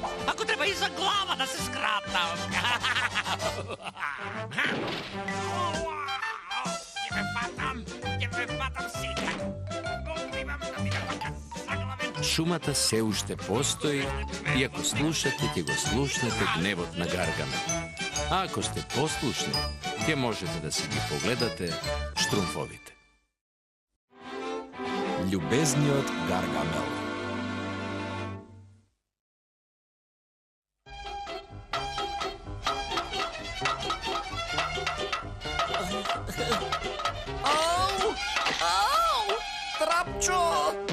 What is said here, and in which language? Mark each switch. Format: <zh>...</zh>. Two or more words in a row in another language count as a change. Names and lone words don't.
<mk>Ако треба иза глава да се скратам. Тебе фатам сине. Шумата се уште постои и ако слушате, ќе го слушнате гневот на Гаргамел. А ако сте послушни, ќе можете да си ги погледате Штрумфовите. Љубезни од Гаргамел. Trapčo!</mk>